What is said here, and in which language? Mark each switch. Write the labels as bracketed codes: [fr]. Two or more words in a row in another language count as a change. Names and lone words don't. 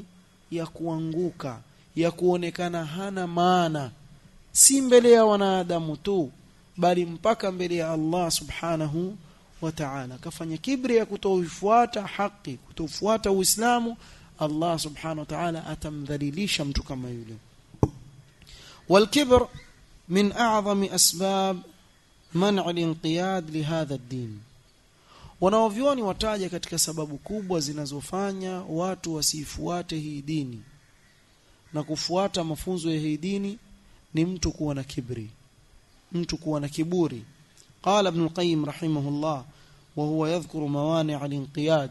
[sw] Ya kuanguka, ya kuonekana hana maana, si mbele ya wanadamu tu bali mpaka mbele ya Allah [ar] سبحانه وتعالى. [sw] Kafanya kibri ya kutofuata haki, kutofuata Uislamu, Allah [ar] سبحانه وتعالى [sw] atamdhalilisha mtu kama yule. [ar] والكبر من أعظم أسباب منع الانقياد لهذا الدين. [sw] wanaovioni wataja katika sababu kubwa zinazofanya watu wasifuate hii dini na kufuata mafunzo ya hii dini ni mtu kuwa na kibri, mtu kuwa na kiburi. [ar] قال ابن القيم رحمه الله وهو يذكر موانع الانقياد.